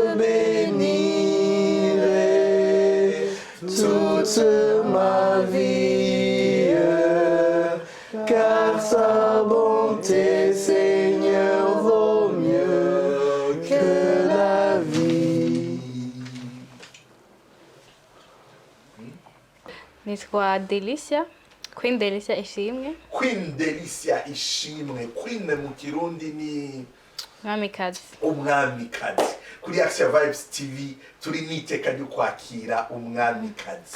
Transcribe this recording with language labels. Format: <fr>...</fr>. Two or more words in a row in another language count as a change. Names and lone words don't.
<fr>bénirai toute ma vie, car sa bonté, Seigneur, vaut mieux que la vie.</fr> <rn>Nitwa Delicia, Queen Delicia Ishimwe. Queen Delicia Ishimwe. Queen mu Kirundi ni Mwamikazi. Umwamikazi. Kuri AXIA Vibes TV turi niteka ryo kwakira umwamikazi.</rn>